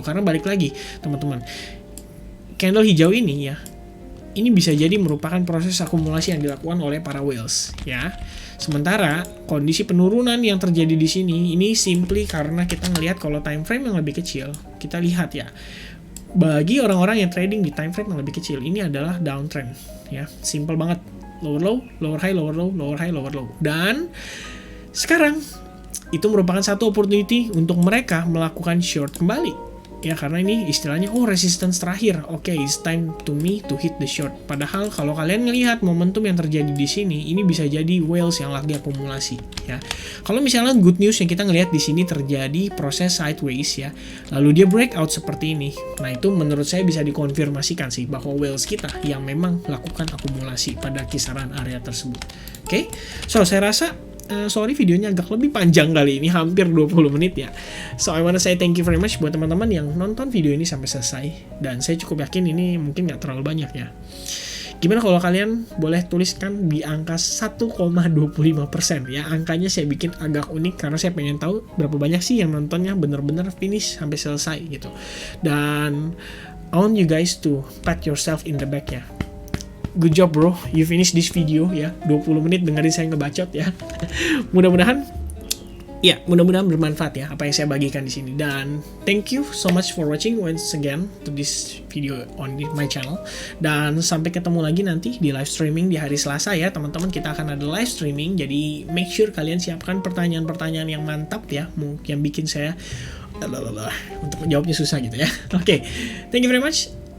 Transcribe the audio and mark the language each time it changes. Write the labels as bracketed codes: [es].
[id] Karena balik lagi teman-teman, candle hijau ini ya, ini bisa jadi merupakan proses akumulasi yang dilakukan oleh para whales ya. Sementara kondisi penurunan yang terjadi di sini ini simply karena kita ngelihat kalau time frame yang lebih kecil, kita lihat ya. Bagi orang-orang yang trading di time frame yang lebih kecil, ini adalah downtrend ya. Simple banget. [en] Lower low, lower high, lower low, lower high, lower low. [id] Dan sekarang itu merupakan satu opportunity untuk mereka melakukan short kembali. Ya karena ini istilahnya resistance terakhir. [en] Oke, it's time to me to hit the short. [id] Padahal kalau kalian melihat momentum yang terjadi di sini, ini bisa jadi whales yang lagi akumulasi ya. Kalau misalnya good news yang kita ngelihat di sini terjadi proses sideways ya, lalu dia breakout seperti ini. Nah, itu menurut saya bisa dikonfirmasikan sih bahwa whales kita yang memang lakukan akumulasi pada kisaran area tersebut. Oke. So, saya rasa sorry videonya agak lebih panjang kali ini, hampir 20 menit ya. [en] So I wanna say thank you very much [id] buat teman-teman yang nonton video ini sampai selesai. Dan saya cukup yakin ini mungkin nggak terlalu banyak ya. Gimana kalau kalian boleh tuliskan di angka 1,25% ya. Angkanya saya bikin agak unik karena saya pengen tahu berapa banyak sih yang nontonnya bener-bener finish sampai selesai gitu. [en] Dan I want you guys to pat yourself in the back ya. Good job bro, you finish this video ya. [id] 20 menit dengerin saya ngebacot ya. [en] Mudah-mudahan bermanfaat ya apa yang saya bagikan di sini. Dan thank you so much for watching once again to this video on my channel. [id] Dan sampai ketemu lagi nanti di live streaming di hari Selasa ya teman-teman. Kita akan ada live streaming, jadi make sure kalian siapkan pertanyaan-pertanyaan yang mantap ya, yang bikin saya untuk menjawabnya susah gitu ya. Oke, [en] thank you very much.